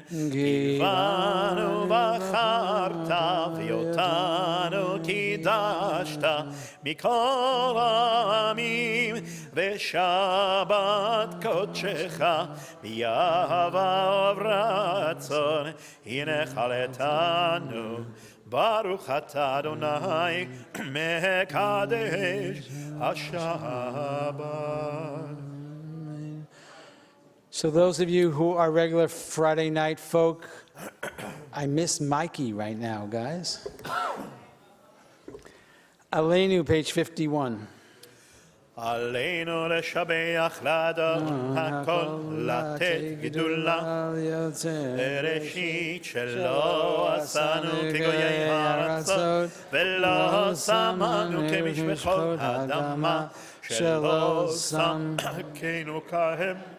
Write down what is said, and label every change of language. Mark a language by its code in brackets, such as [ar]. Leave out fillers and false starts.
[he] גיבנו בחרת ואותנו קידשת מכל העמים, ושבת קודשך באהבה וברצון הנחלתנו. ברוך אתה אדוני מקדש השבת. [en] So those of you who are regular Friday night folk, I miss Mikey right now, guys. Aleinu, page 51. [he] עלינו לשבח לאדון הכל, לתת גדולה בראשית שלא עשנו כגויי הארצות, ולא שמנו כמשפחות האדמה, שלא שמנו כהם.